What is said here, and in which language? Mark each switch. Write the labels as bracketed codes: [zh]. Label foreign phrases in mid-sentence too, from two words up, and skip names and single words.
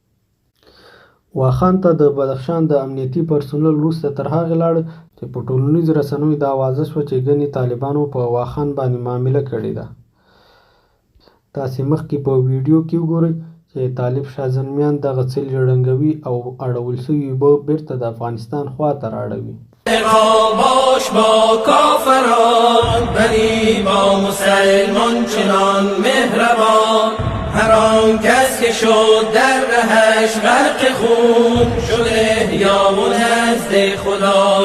[ps] واخان ته د بدخشان د امنیتي پرسونل وروسته تر هغې لاړه چې په ټولنیزو رسنیو دا اوازه شوه چې ګنې طالبانو په واخان باندې معامله کړې ده. تاسې مخکې په ویډیو کې وګورئ چې طالب شاه زلمیان دغه څلي ړنګوي او اړول شوي اوبه بیرته د افغانستان خواته رااړوي. [fa] باش با کافران ولی با مسلمان چنان مهربان هر آن کس که شد در رهش غرق خون شده یا و نزد خدا